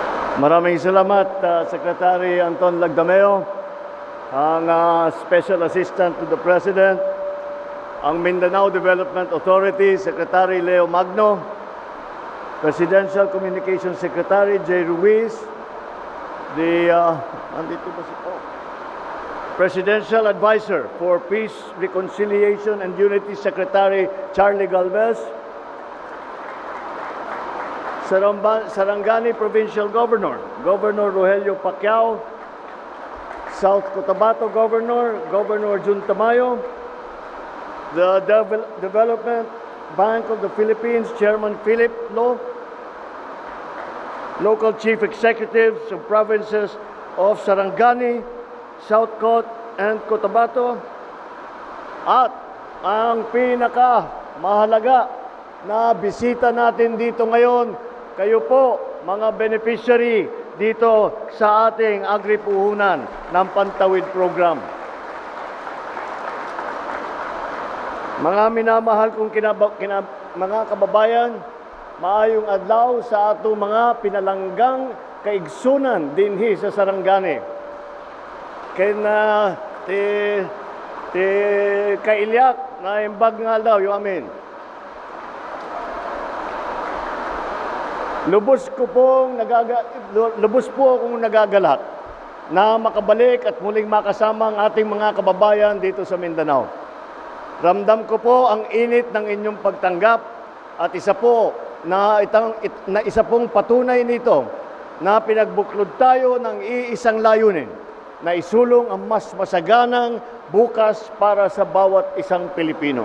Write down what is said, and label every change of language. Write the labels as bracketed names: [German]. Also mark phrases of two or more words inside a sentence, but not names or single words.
[Filipino] Maraming salamat, [English] Secretary Anton Lagdameo, ang Special Assistant to the President, ang Mindanao Development Authority, Secretary Leo Magno, Presidential Communications Secretary Jay Ruiz, Presidential Advisor for Peace, Reconciliation and Unity, Secretary Charlie Galvez, Sarangani Provincial Governor, Governor Rogelio Pacquiao, South Cotabato Governor, Governor Jun Tamayo, the Development Bank of the Philippines, Chairman Philip Lo, local chief executives of provinces of Sarangani, South Cot, and Cotabato, [Filipino] at ang pinaka-mahalaga na bisita natin dito ngayon, kayo po, mga beneficiary dito sa ating agri-puhunan ng Pantawid Program. Mga minamahal kong mga kababayan, [Cebuano] maayong adlaw sa ato mga pinalanggang kaigsunan dinhi sa Sarangani. Kaya kailyak na imbag nga daw yung amin. [Filipino] Lubos po akong nagagalak na makabalik at muling makasama ang ating mga kababayan dito sa Mindanao. Ramdam ko po ang init ng inyong pagtanggap at isa pong patunay nito na pinagbuklod tayo ng iisang layunin na isulong ang mas masaganang bukas para sa bawat isang Pilipino.